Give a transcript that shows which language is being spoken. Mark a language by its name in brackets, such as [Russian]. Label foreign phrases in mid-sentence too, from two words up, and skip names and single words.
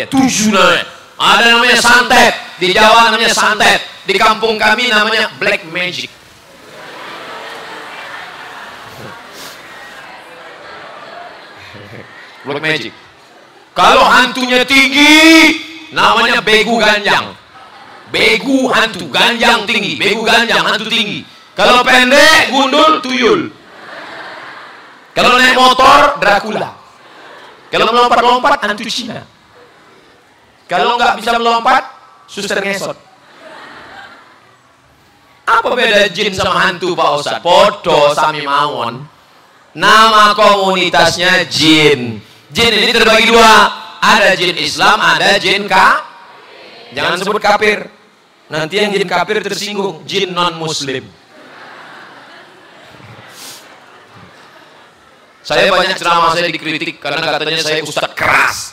[Indonesian] 7 namanya. Ada namanya santet. Di Jawa namanya santet. Di kampung kami namanya [English] black magic. Black magic. [Indonesian] Kalau hantunya tinggi, namanya [Batak Toba] begu ganjang. [Indonesian] Begu hantu, ganjang tinggi. [Batak Toba] Begu ganjang, [Indonesian] hantu tinggi. Kalau pendek, gundul, tuyul. Kalau naik motor, Dracula. Kalau melompat-lompat, hantu Cina. Kalau nggak bisa melompat, suster ngesot. Apa beda jin sama hantu, Pak Ustadz? [Javanese] Podo sami mawon. [Indonesian] Nama komunitasnya jin. Jin ini terbagi 2. Ada jin Islam, ada jin Jangan sebut kafir. Nanti yang jin kafir tersinggung. Jin non-muslim. Saya banyak ceramah saya dikritik karena katanya saya ustadz keras.